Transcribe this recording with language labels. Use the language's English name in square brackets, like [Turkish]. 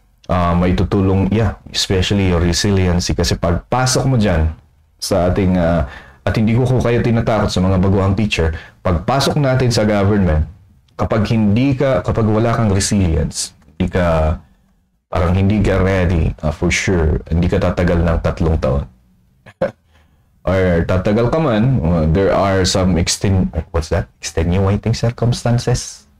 [Filipino] May tutulong, especially your resiliency. Kasi pagpasok mo dyan, sa ating, at hindi ko kayo tinatakot sa mga baguhang teacher, pagpasok natin sa government, kapag wala kang resilience, hindi ka ready, for sure, hindi ka tatagal ng 3 taon. [English] or tatagal ka man, there are some extenuating circumstances.